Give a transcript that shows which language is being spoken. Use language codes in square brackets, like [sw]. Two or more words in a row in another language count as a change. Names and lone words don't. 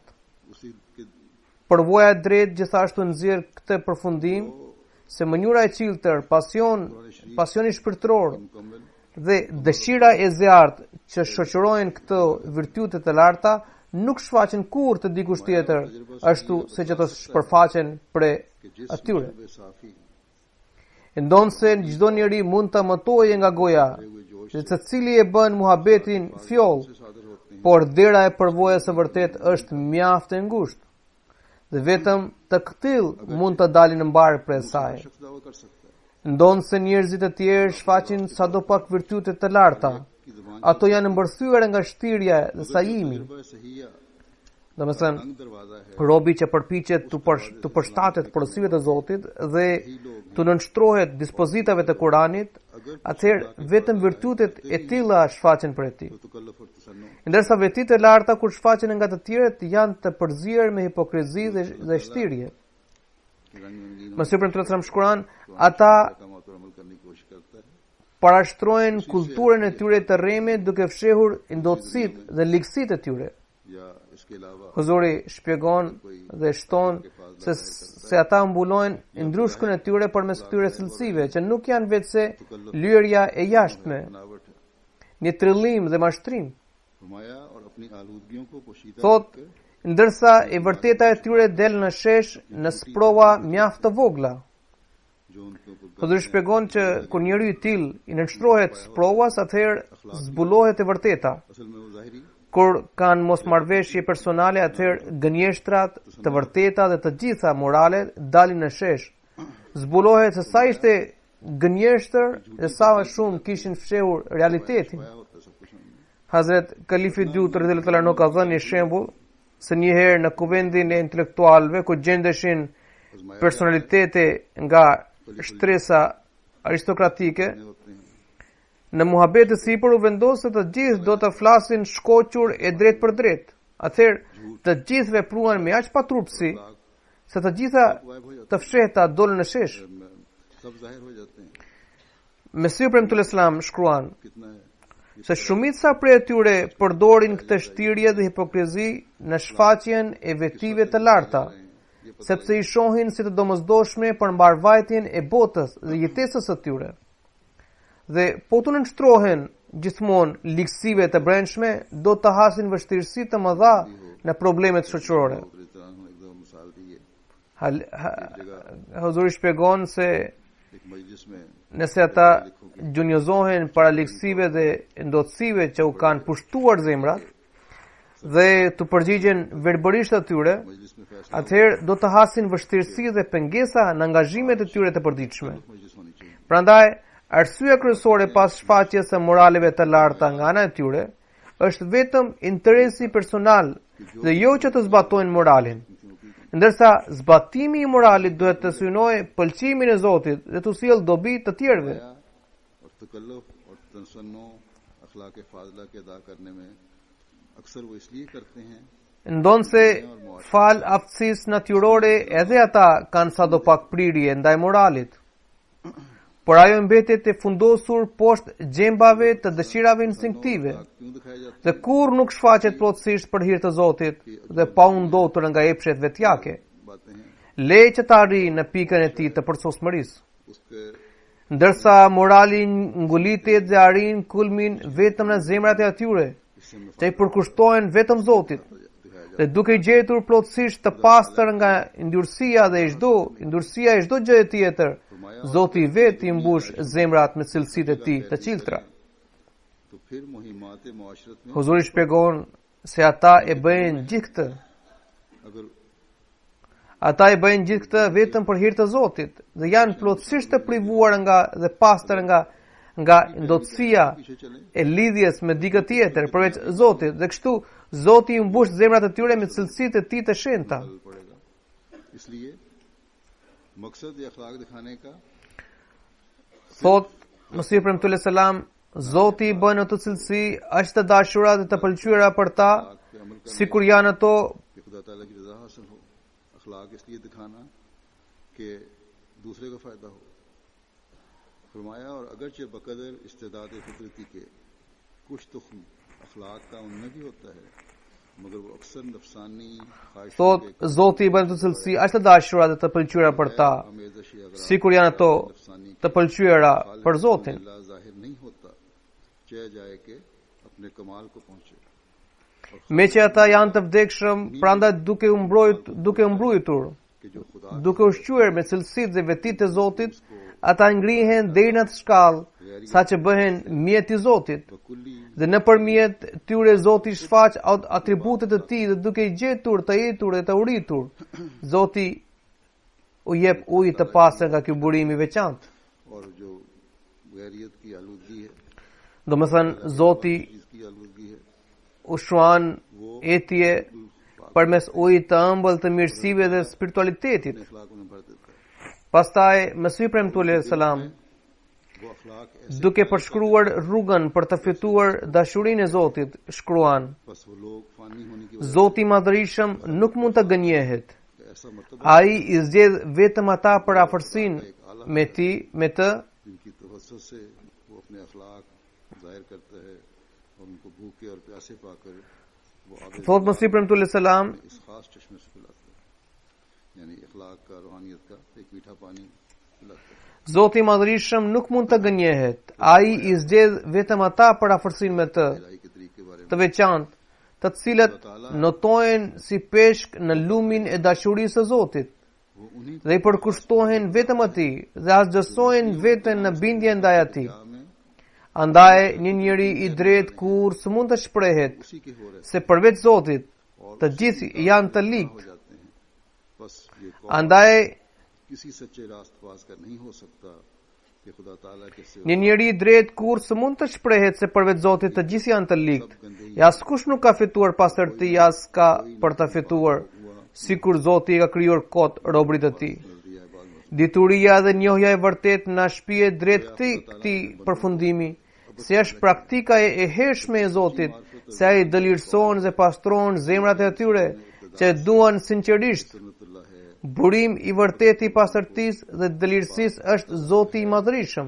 [sq] Përvoja e drejtë gjithashtu nxjerr këtë përfundim se mënyra e qiltër, pasioni shpirtëror dhe dëshira e zjarrt që shoqërojnë këto virtyte të larta nuk shfaqen kurrë të dikush tjetër, ashtu siç ato shpërfaqen prej [ur] کہ جس [sq] atyre. [ur] وے صافی [sq] Ndonë se çdo njeri mund të mëtojë nga goja, se secili e bën muhabetin fjoll, [ur] سے صادر ہوتے ہیں [sq] por dera e përvojës së vërtet është mjaft e ngushtë. Dhe vetëm të këtill mund të dalin në mbar prej saj. [ur] شخص دعویٰ کر سکتا ہے [sq] Ndonë se njerëzit e tjerë shfaqin sadopak virtyte të larta, [ur] کہ زبان [sq] ato janë mbërthyer nga shtirja dhe sajimi. [ur] تجربہ صحیحہ [sq] Domethënë, [ur] تنگ دروازہ ہے [sq] robi që përpiqet të përshtatet porosive të Zotit dhe të nënshtrohet dispozitave të Kuranit, atëherë vetëm virtytet e tilla shfaqen për ti. [ur] تو تکلف اور تصنع [sq] Ndërsa vetit e larta kur shfaqen nga të tjerët janë të përzier me hipokrizi dhe shtirje. [ur] کی رنگ رنگین [sq] Mesiu për të shkruan, ata [ur] قامت اور عمل کرنے کی کوشش کرتا ہے [sq] parashtrojnë kulturën e tyre të rreme duke fshehur ndotësitë dhe ligësitë e tyre. [ur] یا اس کے علاوہ [sq] Huzuri shpjegon dhe shton se ata mbulojnë ndrushkën e tyre përmes këtyre cilësive që nuk janë vetëse lyerja e jashtme, [ur] بناوٹ ہے [sq] një trillim dhe mashtrim. [ur] فرمایا اور اپنی آلودگیوں کو پوشیدہ [sq] Thot, [ur] रखकर [sq] ndërsa e vërteta e tyre del në shesh në sprova mjaft të vogla. [ur] جو ان کے اوپر [sq] Huzuri shpjegon që kur njeriu i tillë i nënshtrohet sprovas, atëherë zbulohet e vërteta. [ur] اصل میں وہ ظاہری [sq] Kur kanë mosmarrveshje personale, atëherë gënjeshtrat, të vërteta dhe të gjitha moralet dalin në shesh. Zbulohet se sa ishte gënjeshtër dhe sa shumë kishin fshehur realitetin. [ur] پایا ہوتا ہے سب کچھ ہم نے [sq] Hazret Kalifi Dut [ar] رضي الله عنه [sq] ka dhënë një shembull se një herë në kuvendin e intelektualëve ku gjendeshin personalitete nga shtresa aristokratike, [ur] ہوتے ہیں [sq] në muhabet të sipër u vendos se të gjithë do të flasin shkoqur e drejt për drejt. Atëherë të gjithë vepruan me aq paturpsi se të gjitha të fshehta dolën në shesh. [ur] سب ظاہر ہو جاتے ہیں [sq] Mesiu premtul Islam shkruan [ur] کتنا ہے [sq] se shumica prej tyre përdorin këtë shtirje dhe hipokrizi në shfaqjen e vetive të larta, sepse i shohin si të domosdoshme për mbarvajtjen e botës dhe jetesës së tyre. Dhe po të nënshtrohen gjithmonë ligësive të brendshme, do të hasin vështirësi të mëdha në problemet shoqërore. [ur] دوسری طرح ایک دو مثال دی ہے [sq] Huzuri shpjegon se [ur] ایک مجلس میں [sq] nëse ata gjunjëzohen para ligësive dhe ndotësive që u kanë pushtuar zemrat dhe të përgjigjen verbërisht atyre, [ur] مجلس میں فیصلہ [sq] atëherë do të hasin vështirësi dhe pengesa në angazhimet e tyre të përditshme. [ur] مجلس ہونی چاہیے [sq] Prandaj, arsyeja kryesore pas shfaqjes së moraleve të larta nga ana e tyre është vetëm interesi personal dhe jo që të zbatojnë moralin. Ndërsa zbatimi i moralit duhet të synojë pëlqimin e Zotit dhe të sjellë dobi të tjerëve. [ur] اور تکلف اور تصنع اخلاق فاضلہ کے ادا کرنے میں اکثر وہ اس لیے کرتے ہیں [sq] Ndonse fal aftësisë natyrore edhe ata kanë sadopak prirje ndaj moralit. Por ajo mbetet e fundosur poshtë gjembave të dëshirave instinktive [ur] کیوں دکھائے جاتے [sq] dhe kur nuk shfaqet plotësisht për hir të Zotit dhe pa u ndotur nga epshet vetjake. [ur] باتیں ہیں [sq] Le që të arrijë në pikën e tij të përsosmërisë. [ur] उसके [sq] Ndërsa morali ngulitet dhe arrin kulmin vetëm në zemrat e atyre [ur] इससे [sq] që i përkushtohen vetëm Zotit, [ur] दिखाया [sq] dhe duke i gjetur plotësisht të pastër nga ndyrësia e çdo gjë tjetër, Zoti i vet i mbush zemrat me cilësitë e tij të qiltra. [ur] تو پھر مہمات معاشرت میں [sq] Huzuri shpjegon se ata e bëjnë gjithë këtë. [ur] अगर [sq] Ata e bëjnë gjithë këtë vetëm për hir të Zotit dhe janë plotësisht të privuar dhe pastër nga ndotësia [ur] پیچھے چلے [sq] e lidhjes me dikë tjetër përveç Zotit, dhe kështu Zoti i mbush zemrat e tyre me cilësitë e tij të shenjta. [ur] پھل پڑے گا اس لیے مقصد یہ اخلاق دکھانے کا [sq] Thot Mesiu premtull selam, Zoti i bën ato cilësi aq të dashura dhe të pëlqyera për ta, [ur] پے عمل کرنے [sq] sikur janë ato [ur] کہ خدا تعالیٰ کی رضا حاصل ہو اخلاق اس لیے دکھانا کہ دوسرے کو فائدہ ہو فرمایا اور اگرچہ بقدر استعداد فطرتی کے کچھ تخم اخلاق کا ان میں بھی ہوتا ہے مگر وہ اکثر نفسانی [sq] thot Zoti i bën ato cilësi aq të dashura dhe të pëlqyera për ta, sikur janë ato të pëlqyera për Zotin. [ur] ظاہر نہیں ہوتا چاہے جائے کہ اپنے کمال کو پہنچے [sq] me që ata janë të vdekshëm, prandaj duke mbrojtur, [ur] کہ جو خدا [sq] duke ushqyer me cilësitë dhe vetitë e Zotit, ata ngrihen deri në atë shkallë sa që bëhen mjet i Zotit. [ur] बकुल्ली [sq] Dhe nëpërmjet tyre Zoti shfaq atributet e tij dhe duke i gjetur të jetur dhe të uritur, Zoti u jep ujë të pastër nga ky burim i veçantë. [ur] اور جو غیریت کی آلودگی ہے, [sq] Domethënë Zoti [ur] جس کی آلودگی ہے, [sq] ushruan etje përmes ujit të ëmbël të mirësive dhe spiritualitetit. [ur] اپنے اخلاق میں بھر دیتا ہے. [sq] Pastaj Mesihi premtuar [ar] عليه السلام, [ur] وہ اخلاق ایسے [sq] duke përshkruar rrugën për të fituar dashurinë e Zotit, shkruan: [ur] بس وہ لوگ فانی ہونے کی وجہ [sq] Zoti i Madhërisëm nuk mund të gënjehet. [ur] سے ایسا مرتبہ [sq] Ai i zgjedh vetëm ata për afërsinë me të, [ur] جن کی توجہ سے وہ اپنے اخلاق ظاہر کرتا ہے اور ان کو بھوکے اور پیاسے پا کر وہ آگے [sq] thot Mesihi premtuar [ar] عليه السلام, [ur] اس خاص چشمے سے پلاتا ہے، یعنی اخلاق کا روحانیت کا ایک میٹھا پانی پلاتا ہے. [sq] Zoti i Madhërisëm nuk mund të gënjehet. Ai i zgjedh vetëm ata për afërsinë me të, [ur] الٰہی کے طریقے کے بارے میں [sq] të veçantë, të cilët notohen si peshk në lumin e dashurisë së Zotit [ur] وہ انہیں [sq] dhe i përkushtohen vetëm atij dhe asgjësojnë veten në bindje ndaj atij. [ur] में [sq] Andaj një njeri i drejtë kur së mund të shprehet [ur] اسی کے ہو رہے [sq] se përveç Zotit të gjithë janë të [ur] हो [sq] ligë. [ur] جاتے ہیں۔ بس یہ کون [sq] Andaj [ur] کسی سچے راستباز کا نہیں ہو سکتا کہ خدا تعالیٰ کے سوا [sq] një njeri i drejtë kur së mund të shprehet se përveç Zotit të gjithë janë të ligë. E askush nuk ka fituar pastërti, as ka për të fituar, sikur Zoti i ka krijuar kot robrit e tij. [ur] دیا ہے بعد میں. [sq] Dituria dhe njohja e vërtet na shpije drejt këtij përfundimi, se është praktika e hershme e Zotit, se ai dëlirson dhe pastron zemrat e atyre që e duan sinqerisht. [ur] सुन्नतुल्लाह है। [sq] Burim i vërtet i pastërtisë dhe dëlirësisë është Zoti i Madhërisëm.